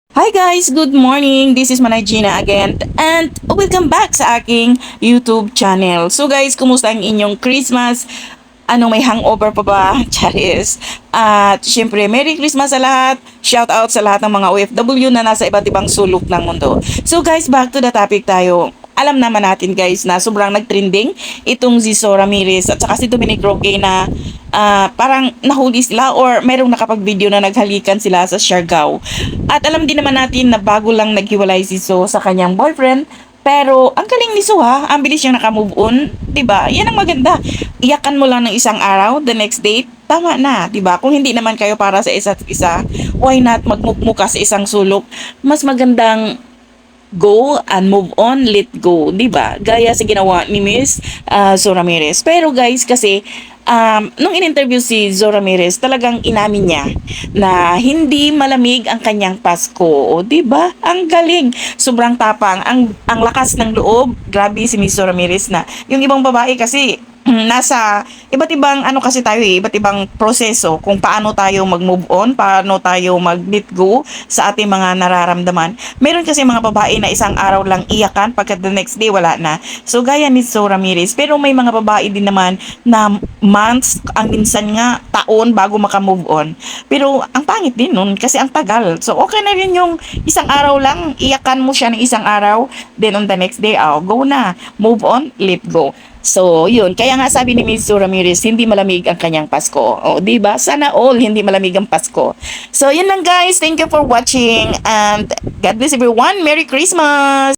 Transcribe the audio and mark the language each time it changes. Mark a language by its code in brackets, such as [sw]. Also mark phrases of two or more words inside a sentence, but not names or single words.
[en] Hi guys! Good morning! This is Manay Gina again and welcome back [tl] sa aking [en] YouTube channel. So guys, [tl] kumusta ang inyong Christmas? May hangover pa ba? Charis. At syempre, [en] Merry Christmas [tl] sa lahat! [en] Shout out [tl] sa lahat ng mga OFW na nasa iba't ibang sulok ng mundo. [en] So guys, [tl] back to the topic tayo. Alam naman natin guys na sobrang nagtrending itong si Zo Ramirez at saka si Dominic Roque na parang nahuli sila or merong nakapag-video na naghalikan sila sa Siargao. At alam din naman natin na bago lang naghiwalay si Zo sa kanyang boyfriend. Pero ang galing ni Zo ha, ang bilis niyang naka-move on, 'di ba? Yan ang maganda. Iyakan mo lang ng isang araw, [en] the next date, [tl] tama na, 'di ba? Kung hindi naman kayo para sa isa't isa, [en] why not [tl] magmukmuka sa isang sulok? Mas magandang [en] go and move on, let go, [tl] 'di ba? Gaya sa ginawa ni Miss Zo Ramirez. Pero guys, kasi nung in-interview si Zo Ramirez, talagang inamin niya na hindi malamig ang kanyang Pasko, o 'di ba? Ang galing, sobrang tapang, ang lakas ng loob. Grabe si Miss Zo Ramirez na. Yung ibang babae kasi nasa iba't ibang kasi tayo iba't ibang proseso kung paano tayo mag-move on, paano tayo mag-let go sa ating mga nararamdaman. Meron kasi mga babae na isang araw lang iyakan, pagka [en] the next day [tl] wala na. So gaya ni Zo Ramirez, pero may mga babae din naman na months, ang minsan nga taon bago maka-move on. Pero ang pangit din nun kasi ang tagal. So okay na rin yung isang araw lang, iyakan mo siya ng isang araw, [en] then on the next day, go na, move on, let go. So, [tl] yun. Kaya nga sabi ni Miss Zo Ramirez, hindi malamig ang kanyang Pasko. O, di ba? Sana all hindi malamig ang Pasko. So, yun lang guys. [en] Thank you for watching and God bless everyone. Merry Christmas!